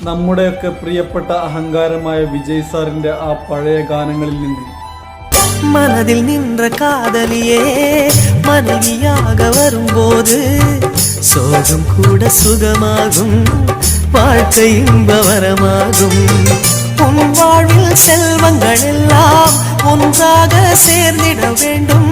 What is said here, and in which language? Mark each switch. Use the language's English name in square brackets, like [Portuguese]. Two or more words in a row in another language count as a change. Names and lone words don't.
[Malayalam] നമ്മുടെയൊക്കെ പ്രിയപ്പെട്ട അഹങ്കാരമായ വിജയ് സാറിന്റെ ആ പഴയ ഗാനങ്ങളിൽ നിന്ന്. [Tamil] மனதில் நின்ற காதலியே மனைவியாக வரும்போது சோகம் கூட சுகமாகும், வாழ்க்கை இன்பவரமாகும். உன் வாழ்வில் செல்வங்கள் எல்லாம் ஒன்றாக சேர்ந்திட வேண்டும்.